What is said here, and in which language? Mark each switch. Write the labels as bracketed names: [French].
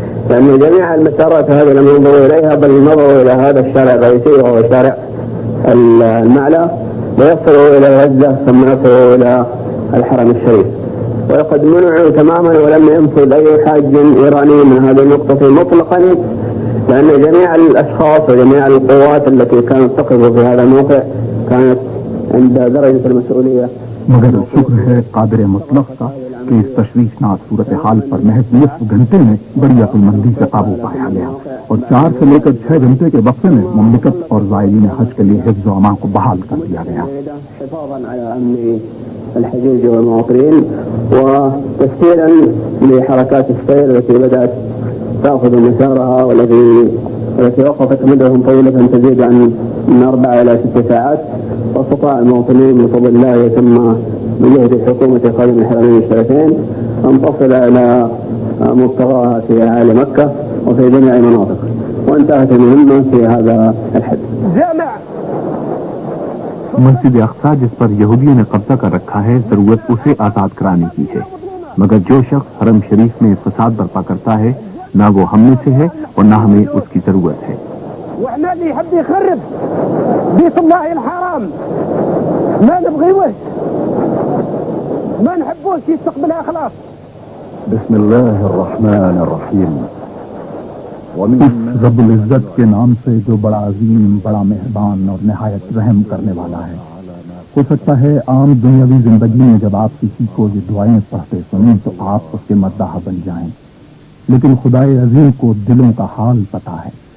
[Arabic] لأن جميع المسارات هذه لم ينظروا إليها، بل نظروا إلى هذا الشارع الرئيسي وهو شارع المعلى، ويصلوا إلى غزة ثم يصلوا إلى الحرم الشريف. وقد منعوا تماما ولم ينفذ أي حاج إيراني من هذه النقطة مطلقا، لأن جميع الأشخاص وجميع القوات التي كانت تقف في هذا الموقع كانت عند درجة المسؤولية. [Urdu] مگر شکر ہے قادر مطلق کا کہ اس تشویشناک صورتحال پر محض نصف گھنٹے میں بڑی عقل مندی سے قابو پایا گیا، اور 4 سے لے کر 6 گھنٹے کے وقفے میں مملکت اور زائرین حج کے لیے حفظ و امان کو بحال کر دیا گیا. [Arabic] حفاظا على أمن الحجيج والمواطنين وتسهيلا لحركات السير التي بدأت تأخذ مسارها والتي وقفت مدة طويلة تزيد عن من 4 إلى 6 ساعات، واستطاع المواطنين بفضل الله ثم بجهد الحكومة قادم الحرمين الشريفين أن تصل إلى مبتغاها في أعالي مكة وفي جميع المناطق، وانتهت المهمة في هذا الحد. [Urdu] مسجد اقصی جس پر یہودیوں نے قبضہ کر رکھا ہے ضرورت اسے آزاد کرانے کی ہے، مگر جو شخص حرم شریف میں فساد برپا کرتا ہے نہ وہ ہم میں سے ہے اور نہ ہمیں اس کی ضرورت ہے. [Arabic] واحنا اللي يحب يخرب بيت الله الحرام ما نبغيوش، ما نحبوش يستقبلها خلاص. بسم الله الرحمن الرحيم. [Urdu] اس رب العزت کے نام سے جو بڑا عظیم، بڑا مہربان اور نہایت رحم کرنے والا ہے. ہو سکتا ہے عام دنیاوی زندگی میں جب آپ کسی کو یہ دعائیں پڑھتے سنیں تو آپ اس کے مداح بن جائیں، لیکن خدائے عظیم کو دلوں کا حال پتہ ہے.